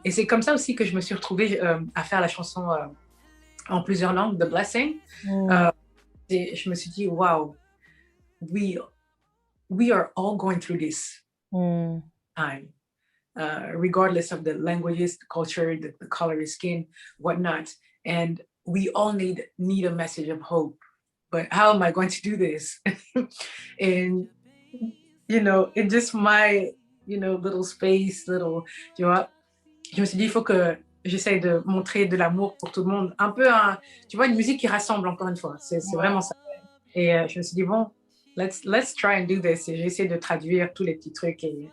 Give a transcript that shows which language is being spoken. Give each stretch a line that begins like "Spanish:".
French: Et c'est comme ça aussi que je me suis retrouvée à faire la chanson en plusieurs langues, The Blessing. Et je me suis dit,
English: wow, we are all going through this time, regardless of the languages, the culture, the color of skin, whatnot. And we all need a message of hope. But how am I going to do this? And, in just my, little space,
French: tu vois, je me suis dit, il faut que j'essaye de montrer de l'amour pour tout le monde. Un peu, tu vois, une musique qui rassemble, encore une fois. C'est vraiment ça. Et je me suis dit, bon,
English: let's try and do this.
French: Et j'ai essayé de traduire tous les petits trucs.